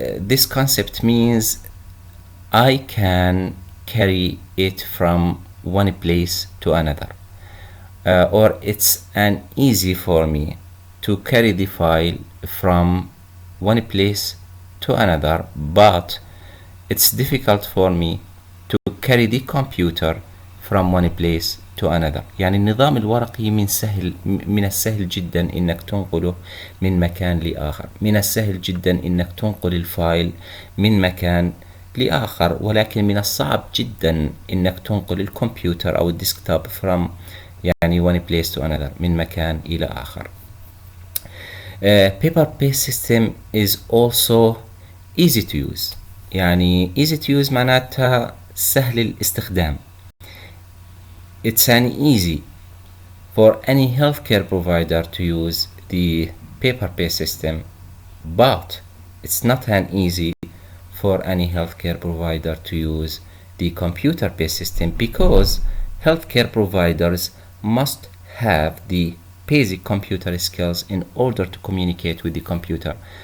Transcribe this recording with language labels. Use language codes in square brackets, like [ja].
[en] This concept means I can carry it from one place to another, or it's an easy for me to carry the file from one place to another, but it's difficult for me to carry the computer from one place to another. [ar] يعني النظام الورقي من السهل جدا انك تنقله من مكان لآخر، من السهل جدا انك تنقل الفايل من مكان لآخر، ولكن من الصعب جدا انك تنقل الكمبيوتر او الديسكتوب from يعني [en] one place to another، [ar] من مكان إلى آخر. [en] Paper-based system is also easy to use. [ar] يعني [en] easy to use [ar] معناتها سهل الاستخدام. [en] It's an easy for any healthcare provider to use the paper-based system, but it's not an easy for any healthcare provider to use the computer-based system, because healthcare providers must have the basic computer skills in order to communicate with the computer.